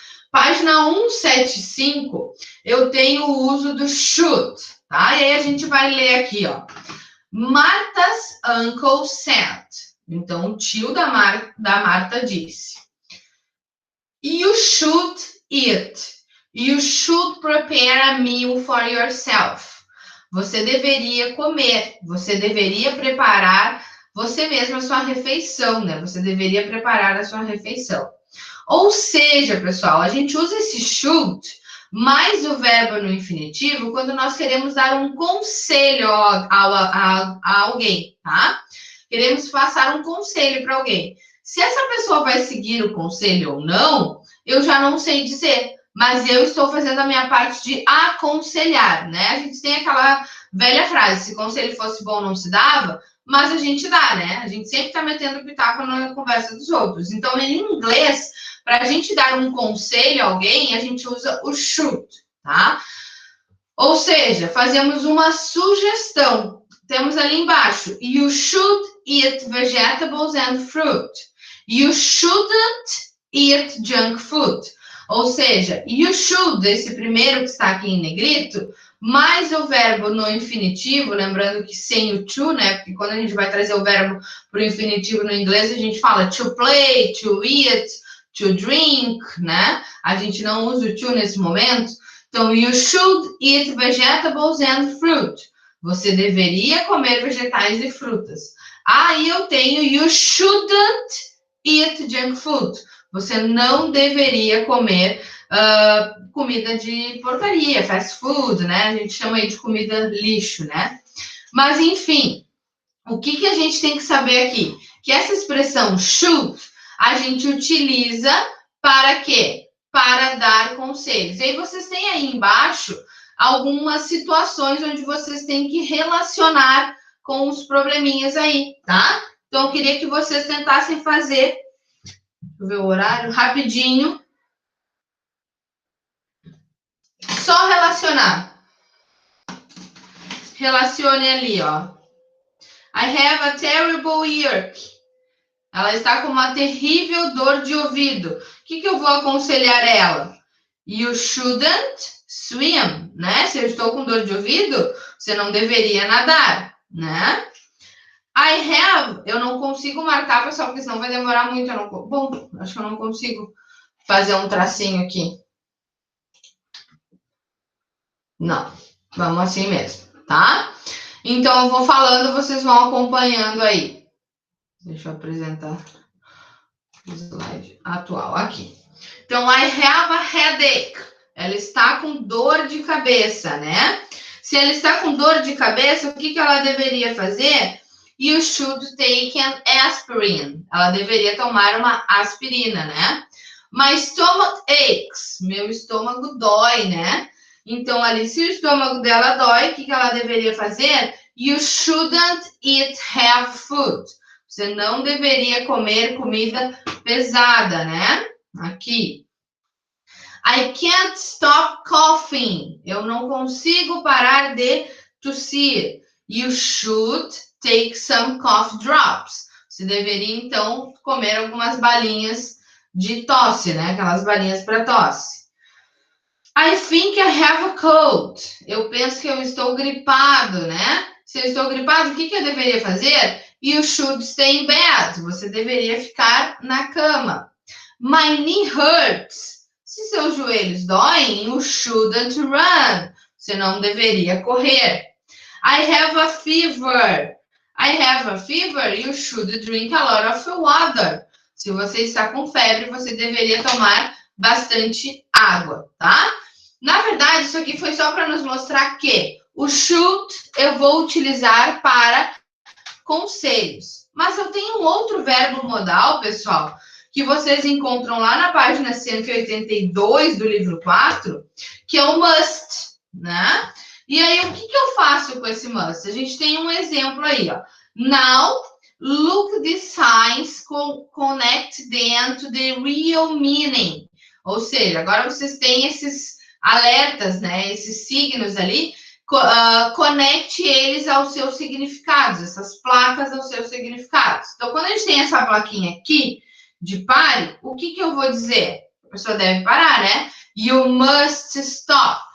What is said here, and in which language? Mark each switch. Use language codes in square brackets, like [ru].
[pt] Página 175, eu tenho o uso do should, tá? E aí a gente vai ler aqui, ó. [en] Martha's uncle said. [pt] Então, o tio da Marta disse. [en] You should eat. You should prepare a meal for yourself. [pt] Você deveria comer. Você deveria preparar você mesma a sua refeição, né? Você deveria preparar a sua refeição. Ou seja, pessoal, a gente usa esse should mais o verbo no infinitivo quando nós queremos dar um conselho a alguém, tá? Queremos passar um conselho para alguém. Se essa pessoa vai seguir o conselho ou não, eu já não sei dizer, mas eu estou fazendo a minha parte de aconselhar, né? A gente tem aquela velha frase, se conselho fosse bom não se dava, mas a gente dá, né? A gente sempre está metendo pitaco na conversa dos outros. Então, em inglês, para a gente dar um conselho a alguém, a gente usa o should, tá? Ou seja, fazemos uma sugestão. Temos ali embaixo, [en] you should eat vegetables and fruit. You shouldn't eat junk food. [pt] Ou seja, you should, esse primeiro que está aqui em negrito, mais o verbo no infinitivo, lembrando que sem o to, né? Porque quando a gente vai trazer o verbo para o infinitivo no inglês, a gente fala to play, to eat, to drink, né? A gente não usa o to nesse momento. [en] Então, you should eat vegetables and fruit. [pt] Você deveria comer vegetais e frutas. Aí eu tenho [en] you shouldn't eat junk food. [pt] Você não deveria comer comida de porcaria, fast food, né? A gente chama aí de comida lixo, né? Mas, enfim, o que a gente tem que saber aqui? Que essa expressão should, a gente utiliza para quê? Para dar conselhos. E aí vocês têm aí embaixo algumas situações onde vocês têm que relacionar com os probleminhas aí, tá? Então, eu queria que vocês tentassem fazer, deixa eu ver o horário, rapidinho. Só relacionar. Relacione ali, ó. [en] I have a terrible earache. [pt] Ela está com uma terrível dor de ouvido. O que eu vou aconselhar ela? [en] You shouldn't swim, [pt] né? Se eu estou com dor de ouvido, você não deveria nadar, né? I have, eu não consigo marcar, pessoal, porque senão vai demorar muito. Bom, acho que eu não consigo fazer um tracinho aqui. Não, vamos assim mesmo, tá? Então, eu vou falando, vocês vão acompanhando aí. Deixa eu apresentar o slide atual aqui. Então, [en] I have a headache. [pt] Ela está com dor de cabeça, né? Se ela está com dor de cabeça, o que ela deveria fazer? [en] You should take an aspirin. [pt] Ela deveria tomar uma aspirina, né? [en] My stomach aches. [pt] Meu estômago dói, né? Então, ali, se o estômago dela dói, o que ela deveria fazer? [en] You shouldn't eat heavy food. [pt] Você não deveria comer comida pesada, né? Aqui. [en] I can't stop coughing. [pt] Eu não consigo parar de tossir. [en] You should take some cough drops. [pt] Você deveria, então, comer algumas balinhas de tosse, né? Aquelas balinhas para tosse. [en] I think I have a cold. [pt] Eu penso que eu estou gripado, né? Se eu estou gripado, o que eu deveria fazer? [en] You should stay in bed. [pt] Você deveria ficar na cama. [en] My knee hurts. [pt] Se seus joelhos doem, [en] you shouldn't run. [pt] Você não deveria correr. [en] I have a fever. I have a fever. You should drink a lot of water. [pt] Se você está com febre, você deveria tomar bastante água, tá? Na verdade, isso aqui foi só para nos mostrar que O should eu vou utilizar para conselhos. Mas eu tenho um outro verbo modal, pessoal, que vocês encontram lá na página 182 do livro 4, que é o must, né? E aí, o que eu faço com esse must? A gente tem um exemplo aí, ó. [en] Now, look the signs connect them to the real meaning. [pt] Ou seja, agora vocês têm esses alertas, né? Esses signos ali, conecte eles aos seus significados, essas placas aos seus significados. Então, quando a gente tem essa plaquinha aqui de pare, o que eu vou dizer? A pessoa deve parar, né? [en] You must stop.